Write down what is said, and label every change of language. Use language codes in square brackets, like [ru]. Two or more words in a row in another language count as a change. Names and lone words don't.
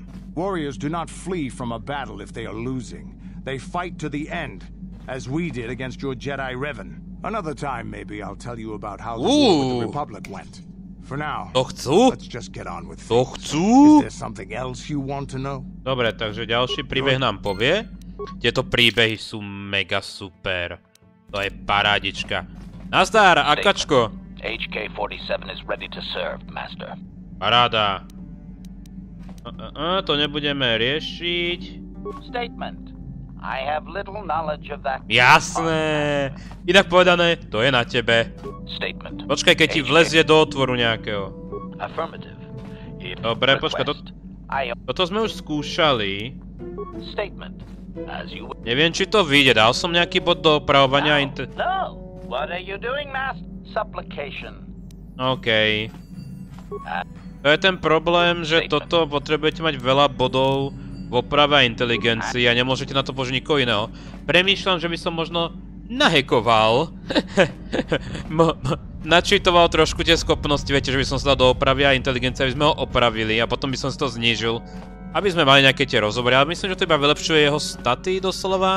[en] Warriors do not flee from a battle if they are losing. They fight to the end, as we did against your Jedi Revan. Another time, maybe, I'll tell you about how the war with the Republic went. For now, let's just get on with things. Is there something else you want to know? [sk] Dobre, takže ďalší príbeh nám povie. Tieto príbehy sú mega super. To je parádička. Nazdar, akačko. [en] HK-47 is ready to serve, master. [sk] Paráda. To nebudeme riešiť. [en] Statement. I have little knowledge of that. [sk] Jasné. Inak povedané, to je na tebe. [en] Statement. [sk] Počkaj, keď ti vlezie do otvoru nejakého. [en] Affirmative. [sk] Dobre, počkaj, toto sme už skúšali. [en] Statement. [sk] Neviem, či to vyjde. Dal som nejaký bod do opravovania. No. [en] What are you doing, master? Supplication. OK. [sk] To je ten problém, že toto potrebujete mať veľa bodov v oprave a inteligencii a nemôžete na to použiť nikoho iného. Premýšľam, že by som možno nahekoval, načítoval trošku tie schopnosti, viete, že by som sa dal do opravy a inteligencie, aby sme ho opravili a potom by som si to znížil, aby sme mali nejaké tie rozhovory, ale myslím, že to iba vylepšuje jeho staty doslova.